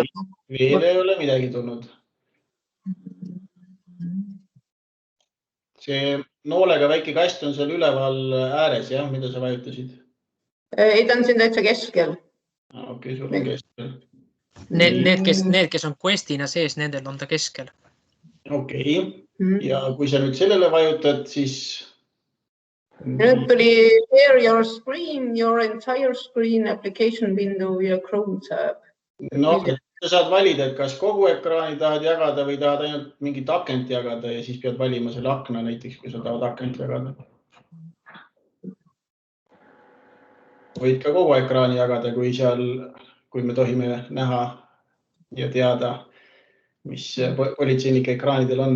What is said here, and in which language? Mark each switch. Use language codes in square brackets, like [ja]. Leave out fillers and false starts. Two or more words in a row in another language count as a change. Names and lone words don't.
[et] Veel ei ole midagi tulnud. See noolega väike kast on seal üleval ääres, jah, mida sa vajutasid? Ei, ta on siin täitsa keskel. Okei, sul on keskel. Need, kes on questina sees, nendel on ta keskel. Okei. Ja kui sa nüüd sellele vajutad, siis... Nüüd tuli [en] share your screen, your entire screen, application window [et] ja Chrome tab. No, sa saad valida, et kas kogu ekraani tahad jagada või tahad ainult mingit akent jagada ja siis pead valima selle akna näiteks, kui sa tahad akent jagada. Võid ka kogu ekraani jagada, kui me tohime näha ja teada, mis politseinike ekraanidel on.